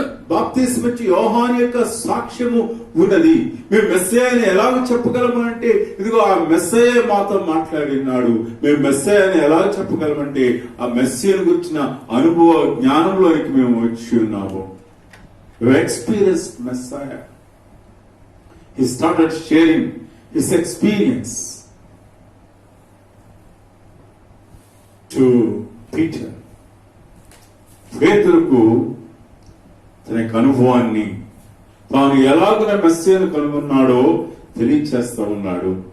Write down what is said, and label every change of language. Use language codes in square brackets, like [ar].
[te] బాప్తిస్మం ఇచ్చి యోహాను యొక్క సాక్ష్యము ఉన్నది. మేము మెస్సయ్యని ఎలాగ చెప్పగలమంటే ఇదిగో ఆ మెస్సయ్య మాతో మాట్లాడినాడు. మేము మెస్సయ్యని ఎలా చెప్పగలమంటే ఆ మెస్సయ్యను గురించిన అనుభవ జ్ఞానంలోనికి మేము వచ్చి ఉన్నాము. [en] Experience Messiah. He started sharing his experience to Peter. [te] పేతురుకు తన యొక్క అనుభవాన్ని తాను ఎలాగున మెస్సీయను కనుగొన్నాడో తెలియచేస్తా ఉన్నాడు.